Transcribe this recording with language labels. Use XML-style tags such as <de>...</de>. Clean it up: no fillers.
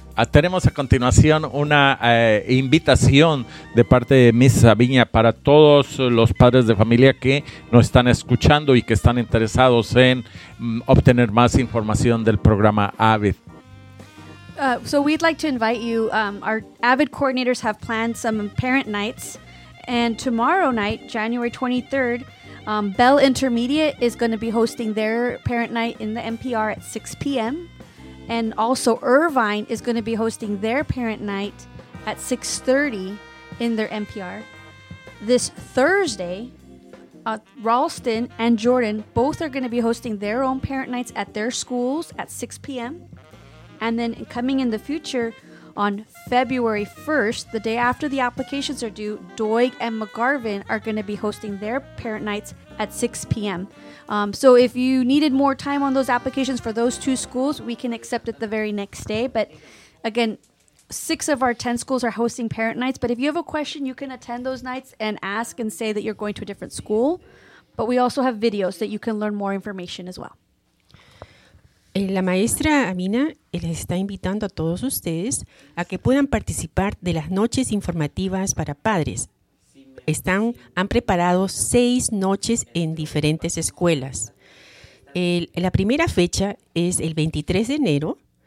<es>tenemos a continuación una invitación de parte de Miss Sabina para todos los padres de familia que nos están escuchando y que están interesados en obtener más información del programa AVID.</es> <en>So we'd like to invite you, our AVID coordinators have planned some parent nights, and tomorrow night, January 23rd, Bell Intermediate is going to be hosting their parent night in the NPR at 6 p.m., and also Irvine is going to be hosting their parent night at 6:30 in their NPR. This Thursday, Ralston and Jordan both are going to be hosting their own parent nights at their schools at 6 p.m., and then coming in the future, on February 1st, the day after the applications are due, Doig and McGarvin are going to be hosting their parent nights at 6 p.m. So if you needed more time on those applications for those two schools, we can accept it the very next day. But again, 6 of our 10 schools are hosting parent nights. But if you have a question, you can attend those nights and ask and say that you're going to a different school. But we also have videos that you can learn more information as well.</en> <es>La maestra Amina les está invitando a todos ustedes a que puedan participar de las noches informativas para padres. Han preparado 6 noches en diferentes escuelas. La primera fecha es el 23 de enero.</es>